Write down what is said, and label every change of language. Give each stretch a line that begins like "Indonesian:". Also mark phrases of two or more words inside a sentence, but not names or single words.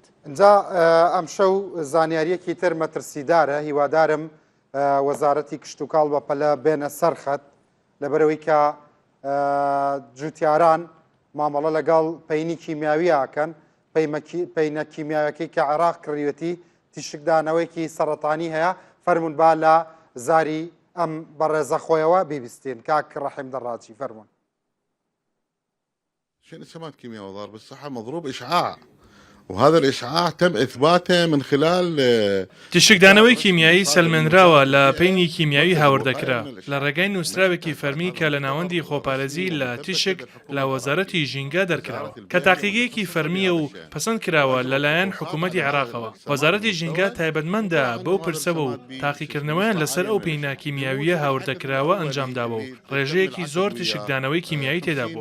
Central Kurdish: اینجا ئەم شەو زانیاریەکی تر مەترسیدارە هیوادارم وەزارەتی کشتتوکاڵ بە پەلە بێنە سەرخەت لەبەرەوەی کە جوتیاران مامەڵە لەگەڵ پەینی کیمیاویاکەن پەینە کیمیاوەکەی کە عێراق کڕیوەتی تیشکدانەوەیکی سەرەتانی هەیە فەرمونون با لە زاری ئەم بەڕێزە خۆیەوە بیبیستین کاک ڕەحیم دەڕاجی فەرمونون.
Arabic: شنو سمات كيمياء وضرب الصحة مضروب إشعاع وهذا الإشعاع تم إثباته من خلال
Central Kurdish: تشکدانەوەی کیمیایی سەلمێنراوە لە پەینی کیمیاوی هاوردەکرا لە ڕێگای نووسراوێکی فەرمی کە لە ناوەندی خۆپارێزی لە تیشک لە وەزارەتی ژینگە دەرکراوە کە تاقیگەیەکی فەرمیە و پەسەند کراوە لەلایەن حکوومەتی عێراقەوە. وەزارەتی ژینگە تایبەتمەندە بەو پرسەوە و تاقیکردنەوەیان لەسەر ئەو پەینە کیمیاویە هاوردەکراوە ئەنجامداوە و ڕێژەیەکی زۆر تشکدانەوەی کیمیایی تێدا بووە.